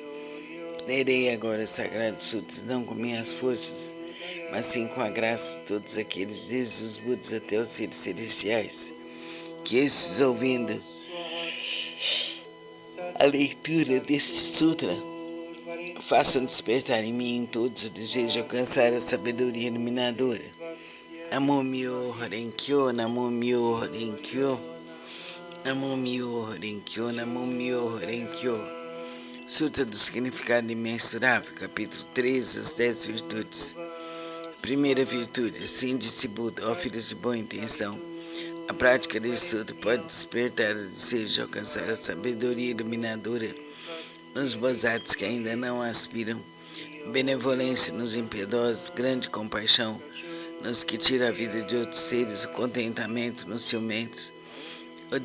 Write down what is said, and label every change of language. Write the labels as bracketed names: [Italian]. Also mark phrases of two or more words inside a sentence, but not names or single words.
[Portuguese] Lerei agora os sagrados sutras, não com minhas forças, mas sim com a graça de todos aqueles, desde os Budas até os seres celestiais, que estes, ouvindo a leitura deste sutra, façam despertar em mim e em todos o desejo de alcançar a sabedoria iluminadora. [Japanese] 南無妙法蓮華経、南無妙法蓮華経、南無妙法蓮華経、南無妙法蓮華経. [Portuguese] Sutra do Significado Imensurável, capítulo 13, as 10 virtudes. Primeira virtude, assim disse Buda, ó filhos de boa intenção. A prática deste sutra pode despertar o desejo de alcançar a sabedoria iluminadora nos bozados que ainda não aspiram, benevolência nos impiedosos, grande compaixão nos que tiram a vida de outros seres, o contentamento nos ciumentos, o